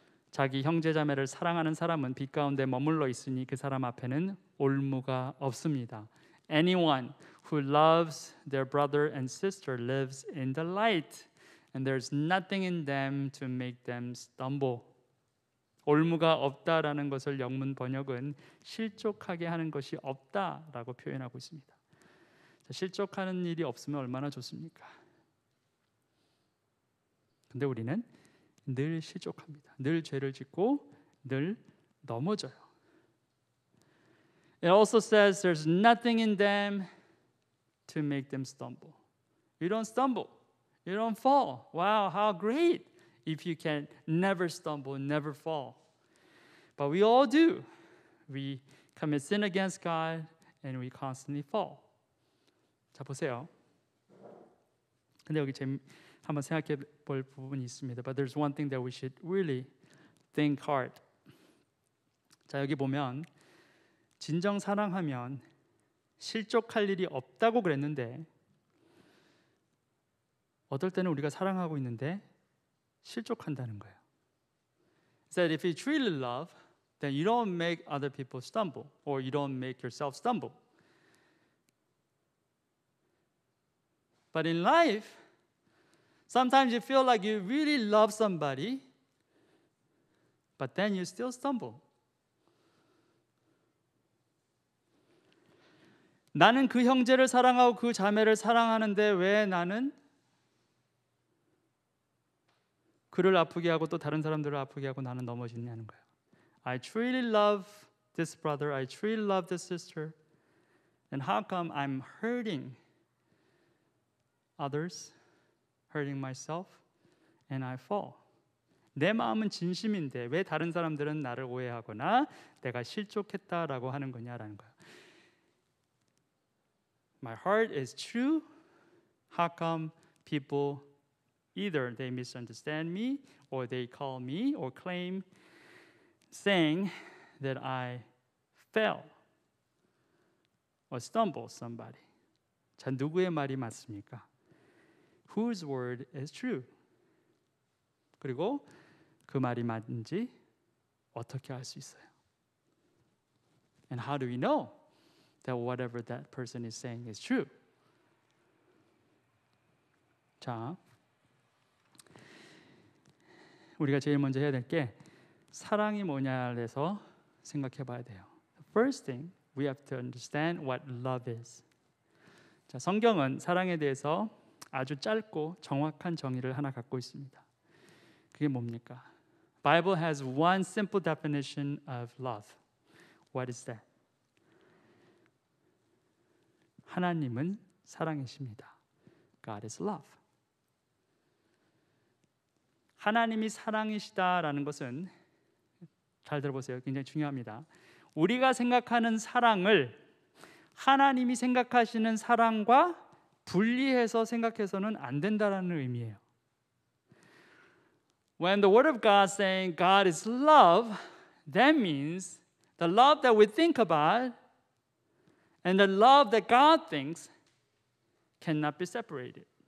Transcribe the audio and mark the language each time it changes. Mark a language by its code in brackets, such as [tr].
[ko] 자기 형제자매를 사랑하는 사람은 빛 가운데 머물러 있으니 그 사람 앞에는 올무가 없습니다. [en] Anyone who loves their brother and sister lives in the light, and there's nothing in them to make them stumble. [ko] 올무가 없다라는 것을 영문 번역은 실족하게 하는 것이 없다라고 표현하고 있습니다. 실족하는 일이 없으면 얼마나 좋습니까? 근데 우리는 늘 실족합니다. 늘 죄를 짓고 늘 넘어져요. [en] It also says there's nothing in them to make them stumble. You don't stumble. You don't fall. Wow, how great if you can never stumble, never fall. But we all do. We commit sin against God and we constantly fall. [ko] 자, 보세요. 근데 여기 한번 생각해 볼 부분이 있습니다. [en] But there's one thing that we should really think hard. [ko] 자, 여기 보면 진정 사랑하면 실족할 일이 없다고 그랬는데 어떨 때는 우리가 사랑하고 있는데 실족한다는 거예요. [en] It said if you truly love, then you don't make other people stumble, or you don't make yourself stumble. But in life, sometimes you feel like you really love somebody, but then you still stumble. [ko] 나는 그 형제를 사랑하고 그 자매를 사랑하는데 왜 나는 그를 아프게 하고 또 다른 사람들을 아프게 하고 나는 넘어지냐는 거예요. [en] I truly love this brother. I truly love this sister. And how come I'm hurting others, hurting myself, and I fall? [ko] 내 마음은 진심인데 왜 다른 사람들은 나를 오해하거나 내가 실족했다라고 하는 거냐라는 거예요. [en] My heart is true. How come people either they misunderstand me or they call me or claim saying that I fell or stumbled somebody. [ko] 자, 누구의 말이 맞습니까? [en] Whose word is true? [ko] 그리고 그 말이 맞는지 어떻게 알 수 있어요? [en] And how do we know that whatever that person is saying is true? [ko] 자, 우리가 제일 먼저 해야 될 게 사랑이 뭐냐에서 생각해 봐야 돼요. [en] The first thing we have to understand what love is. [ko] 자, 성경은 사랑에 대해서 아주 짧고 정확한 정의를 하나 갖고 있습니다. 그게 뭡니까? [en] Bible has one simple definition of love. What is that? [ko] 하나님은 사랑이십니다. [en] God is love. [ko] 하나님이 사랑이시다라는 것은 잘 들어보세요. 굉장히 중요합니다. 우리가 생각하는 사랑을 하나님이 생각하시는 사랑과 분리해서 생각해서는 안 된다라는 의미예요. [en] When the word of God saying God is love, that means the love that we think about and the love that God thinks cannot be separated.